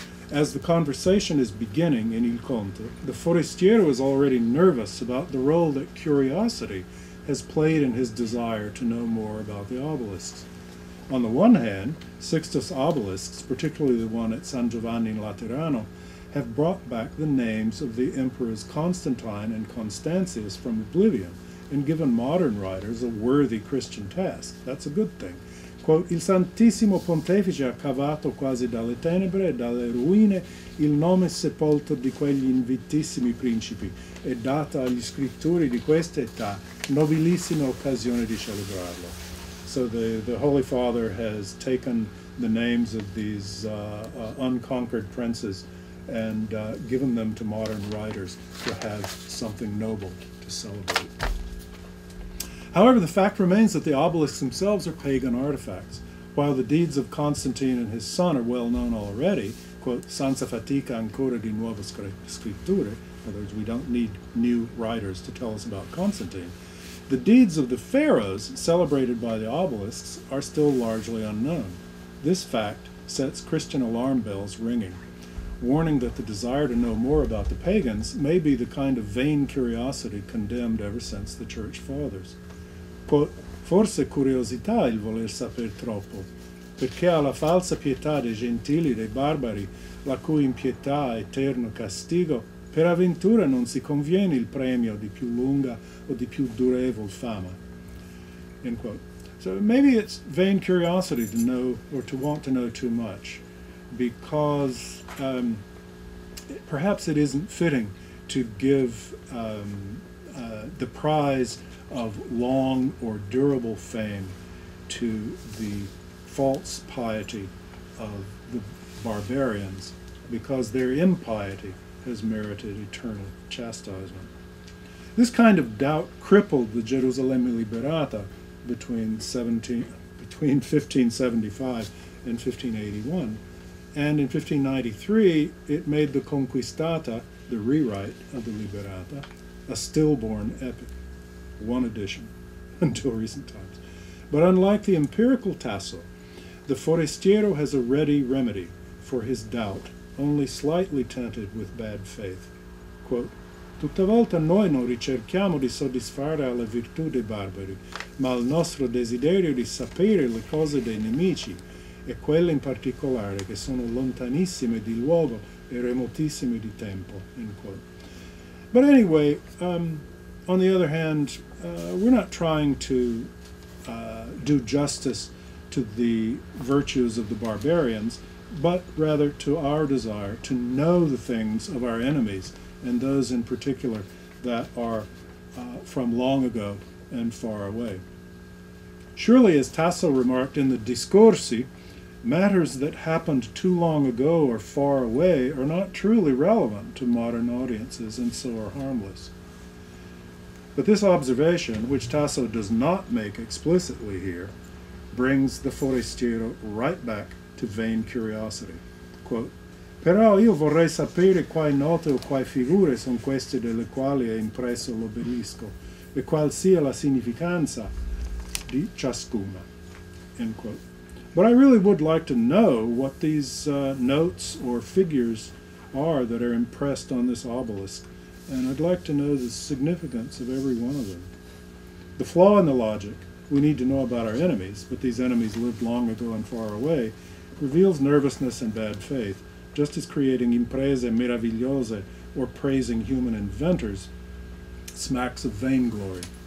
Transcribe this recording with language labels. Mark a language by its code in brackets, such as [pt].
[en] As the conversation is beginning in Il Conte, the forestiero is already nervous about the role that curiosity has played in his desire to know more about the obelisks. On the one hand, Sixtus obelisks, particularly the one at San Giovanni in Laterano, have brought back the names of the emperors Constantine and Constantius from oblivion and given modern writers a worthy Christian task. That's a good thing. [it] Quote, il Santissimo Pontefice ha cavato quasi dalle tenebre e dalle ruine il nome sepolto di quegli invitissimi principi e data agli scrittori di questa età nobilissima occasione di celebrarlo. [en] So the Holy Father has taken the names of these unconquered princes and given them to modern writers to have something noble to celebrate. However, the fact remains that the obelisks themselves are pagan artifacts. While the deeds of Constantine and his son are well known already, quote, [it] senza fatica ancora di nuove scritture, [en] in other words, we don't need new writers to tell us about Constantine, the deeds of the pharaohs celebrated by the obelisks are still largely unknown. This fact sets Christian alarm bells ringing, warning that the desire to know more about the pagans may be the kind of vain curiosity condemned ever since the Church Fathers. [it] Quote, forse curiosità il voler saper troppo, perché alla falsa pietà dei gentili, dei barbari, la cui impietà è eterno castigo, per avventura non si conviene il premio di più lunga o di più durevol fama. [en] End quote. So maybe it's vain curiosity to know or to want to know too much, because perhaps it isn't fitting to give the prize of long or durable fame to the false piety of the barbarians, because their impiety has merited eternal chastisement. This kind of doubt crippled the Gerusalemme Liberata between 1575 and 1581, and in 1593 it made the Conquistata, the rewrite of the Liberata, a stillborn epic, one edition, until recent times. But unlike the empirical Tasso, the forestiero has a ready remedy for his doubt, only slightly tainted with bad faith. [it] Quote, tutta volta noi non ricerchiamo di soddisfare alla virtù dei barbari, ma al nostro desiderio di sapere le cose dei nemici, e quelle in particolare che sono lontanissime di luogo e remotissime di tempo. [en] End quote. But anyway, on the other hand, we're not trying to do justice to the virtues of the barbarians, but rather to our desire to know the things of our enemies, and those in particular that are from long ago and far away. Surely, as Tasso remarked in the Discorsi, matters that happened too long ago or far away are not truly relevant to modern audiences and so are harmless. But this observation, which Tasso does not make explicitly here, brings the forestiero right back to vain curiosity. [it] Quote, però io vorrei sapere quali note o quali figure sono queste delle quali è impresso l'obelisco e qual sia la significanza di ciascuna. [en] End quote. But I really would like to know what these notes or figures are that are impressed on this obelisk, and I'd like to know the significance of every one of them. The flaw in the logic, we need to know about our enemies, but these enemies lived long ago and far away, reveals nervousness and bad faith, just as creating imprese meravigliose or praising human inventors smacks of vainglory.